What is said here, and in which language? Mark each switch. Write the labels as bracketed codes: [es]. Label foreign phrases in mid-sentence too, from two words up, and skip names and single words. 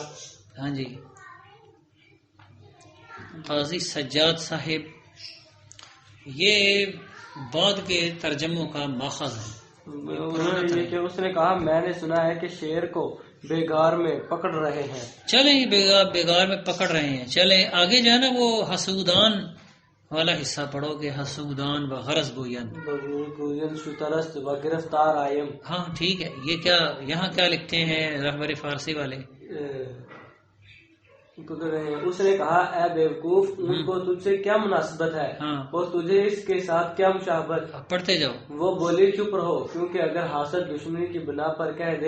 [ur] ہاں جی، قاضی سجاد صاحب یہ بعد کے ترجموں کا ماخذ ہے. اس نے کہا، میں نے سنا ہے کہ شیر کو بیگار میں پکڑ رہے ہیں. چلیں بیگار میں پکڑ رہے ہیں. چلیں آگے جو ہے نا وہ حسودان والا حصہ پڑھو گے. [fa] حسودان و غرض گوین شترست و گرفتار آئیم. [ur] ہاں ٹھیک ہے. یہ کیا یہاں کیا لکھتے ہیں رہبر فارسی والے؟ اس نے کہا، اے بیوقوف، ان کو تجھ سے کیا مناسبت ہے اور تجھے اس کے ساتھ کیا مشابہت؟ پڑھتے جاؤ. وہ بولی، چپ رہو، کیونکہ اگر حاسد دشمنی کی بنا پر کہہ دے،